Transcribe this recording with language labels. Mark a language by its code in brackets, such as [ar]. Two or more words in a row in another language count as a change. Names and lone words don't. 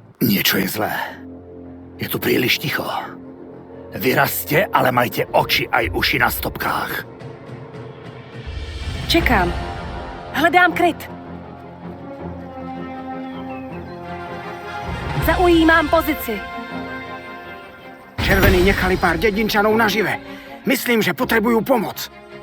[sk] Niečo je zlé. Je tu príliš ticho. Vyrazte, ale majte oči aj uši na stopkách. [cs] Čekám. Hledám kryt. Zaujímám pozici. [sk] Červení nechali pár dedinčanov nažive. Myslím, že potrebujú pomoc.